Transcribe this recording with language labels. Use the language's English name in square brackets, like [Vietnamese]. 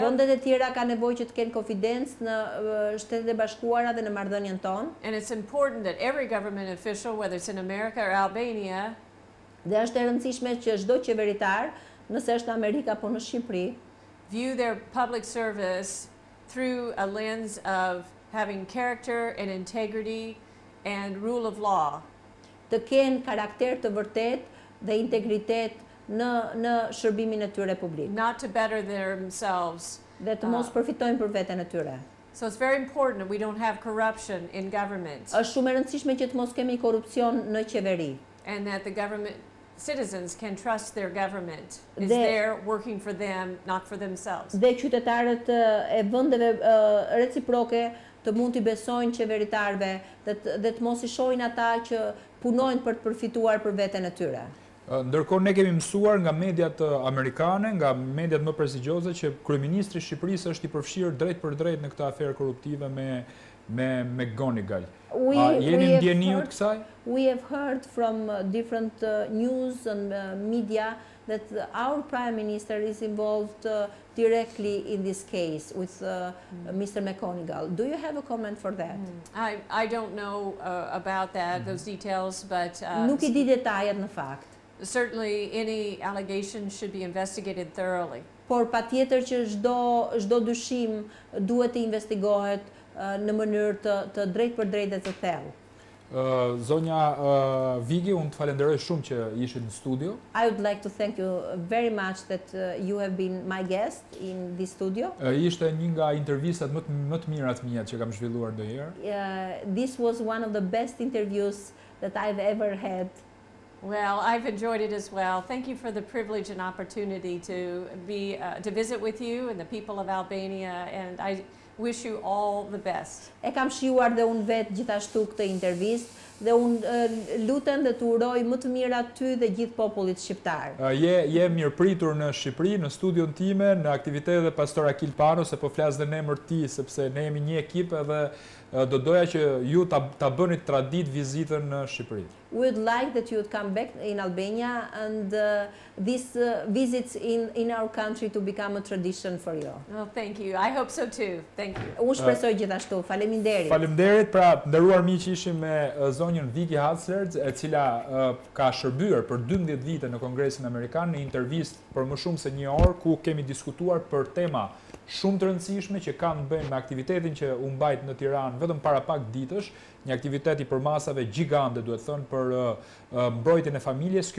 [Albanian] Vendet e tjera kanë nevojë që të kenë konfidencë në Shtetet e Bashkuara dhe në marrëdhënien tonë. [English] And it's important that every government official, whether it's in America or Albania, [Albanian] dhe është e rëndësishme që çdo qeveritar, nëse është në Amerikë apo në Shqipëri, [English] view their public service through a lens of having character and integrity and rule of law. [Albanian] Të kenë karakter të vërtet dhe integritet në shërbimin e tyre publik. [English] Not to better themselves. [Albanian] Dhe të mos përfitojnë për veten e tyre. [English] So it's very important that we don't have corruption in government. [Albanian] Është shumë e rëndësishme që të mos kemi korrupsion në qeveri. [English] And that the government citizens can trust their government is there working for them, not for themselves. [Albanian] Dhe qytetarët e vendeve reciproke të mund t'i besojnë qeveritarëve dhe të mos i shohin ata që punojnë për të përfituar për veten e tyre. Ndërkohë ne kemi mësuar nga mediat amerikane, nga mediat më prestigjioze që kryeministri i Shqipërisë është i përfshirë drejt për drejt në këtë aferë korruptive me Gonigal. Jeni ndjeni ju të kësaj? [English] We have heard from different news and media that our Prime Minister is involved directly in this case with Mr. McGonigal. Do you have a comment for that? I don't know about that, those details, but [Albanian] Nuk I di detajet në fakt. [English] certainly any allegation should be investigated thoroughly. [Albanian] Por patjetër që çdo dyshim duhet të investigohet në mënyrë të drejtë për drejtë dhe të thellë. Zonja Vigi, unë të falenderoj shumë që ishit në studio. [English] I would like to thank you very much that you have been my guest in this studio. [Albanian] Ishte një nga intervistat më të mirat mia që kam zhvilluar ndonjëherë. [English] This was one of the best interviews that I've ever had. Well, I've enjoyed it as well. Thank you for the privilege and opportunity to visit with you and the people of Albania, and I wish you all the best. [Albanian] E kam shijuar dhe unë vetë gjithashtu këtë intervistë dhe unë lutem dhe të uroj më të mirat ty dhe gjithë popullit shqiptar. Je mirëpritur në Shqipëri, në studion time, në aktivitetet e Pastor Akil Pano, se po flas dhe në emër ti, sepse ne jemi një ekip edhe do doja që ju ta bëni tradit vizitën në Shqipëri. [English] We would like that you would come back in Albania and these visits in our country to become a tradition for you. Oh, thank you. I hope so too. Thank you. [Albanian] Unë shpresoj gjithashtu. Faleminderit. Faleminderit. Pra, nderuar miq, ishim me zonjën Viki Hartzler, e cila ka shërbyer për 12 vite në Kongresin Amerikan në intervistë për më shumë se një orë, ku kemi diskutuar për tema shumë të rëndësishme që kanë bëjnë me aktivitetin që u mbajt në Tiranë vetëm para pak ditësh, një aktivitet i përmasave gjigande, duhet thënë, për mbrojtjen e familjes.